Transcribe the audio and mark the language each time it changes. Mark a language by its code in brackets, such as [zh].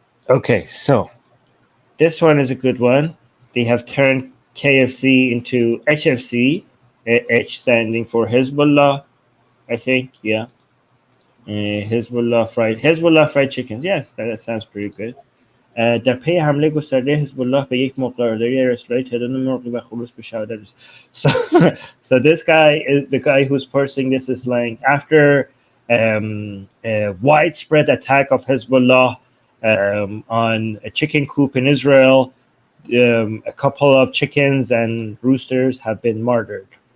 [en] Okay, so this one is a good one. They have turned KFC into HFC, H standing for Hezbollah, I think, yeah. Hezbollah fried chickens. Yes, that sounds pretty good. [fa] در پی حمله گسترده حزب الله به یک مقداری اسرائیل تعداد مرغ و خروس به شهادت رسید. [en] So this guy is the guy who's posting this is like after a widespread attack of Hezbollah on a chicken coop in Israel, a couple of chickens and roosters have been martyred.